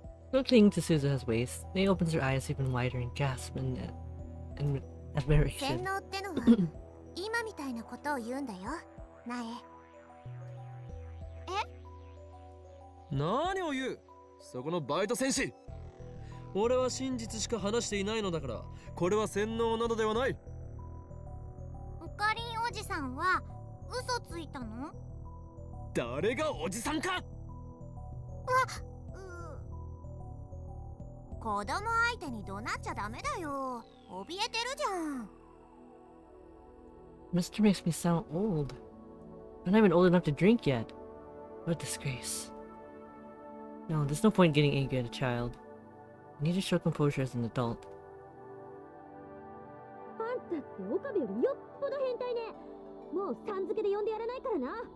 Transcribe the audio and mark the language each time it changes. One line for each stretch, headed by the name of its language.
English: Still clinging to Suzuha's waist, May opens her eyes even wider and gasps in admiration.
Japanese: 洗脳ってのは今みたいなことを言うんだよ、苗。何を言う？そこのバイト戦士。俺は真実しか話していないのだから、これは洗脳などではない。オカリンおじさんは嘘ついたの？誰がおじさんか？子供相手に怒鳴っちゃダメだよ。怯えてるじゃん。
English: Mr. makes me sound old. I'm not even old enough to drink yet. What a disgrace. No, there's no point getting angry at a child. I need to show composure as an adult.
Japanese: あんたって岡部よりよっぽど変態ね。もうさん付けで呼んでやらないからな。